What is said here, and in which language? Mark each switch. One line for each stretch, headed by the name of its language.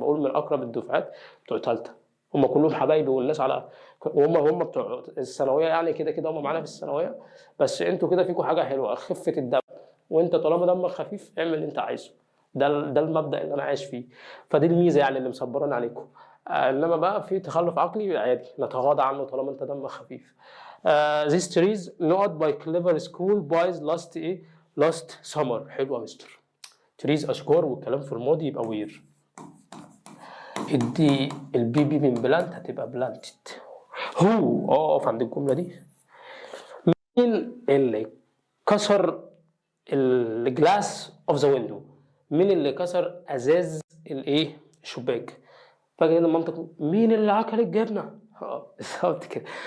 Arabic: بقول من اقرب الدفعات بتوع ثالثه هم كلهم حبايبي والناس على وهم بتوع الثانويه يعني كده هم معانا في الثانويه. بس انتوا كده فيكم حاجه حلوه خفه الدم. وانت طالما دمك خفيف اعمل اللي انت عايزه. ده المبدا اللي انا عايش فيه. فدي الميزه يعني اللي مصبراني عليكم. انما بقى في تخلف عقلي عادي نتغاضى عنه طالما انت دمك خفيف.
English: these trees not by clever school boys last summer.
Arabic: حلوه يا مستر. trees اشجار والكلام في الماضي يبقى وير. ادي البي بي من بلانت هتبقى بلانتد. هو اقف عند الجمله دي. مين اللي كسر الجلاس اوف ذا ويندو؟ مين اللي كسر ازاز الشباك؟ فاكر كده المنطق مين اللي عكل الجبنه؟ بالظبط كده.